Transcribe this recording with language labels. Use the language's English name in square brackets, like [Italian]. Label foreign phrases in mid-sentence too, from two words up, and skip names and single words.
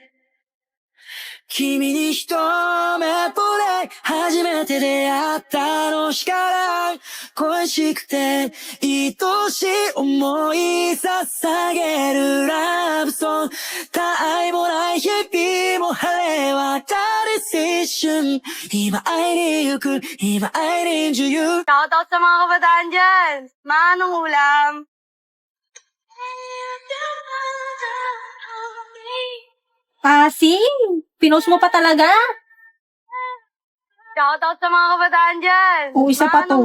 [Japanese] 君に一目惚れ初めて出会ったあの日から恋しくて愛しい思い捧げるラブソング他愛もない日々も晴れ渡る青春今会いに行く今会いに you [Filipino] Shoutout sa mga kabataan dyan. Manong ulam. Pasing! Pinost mo pa talaga? Shoutout sa mga kabataan dyan. Oo, isa pa to.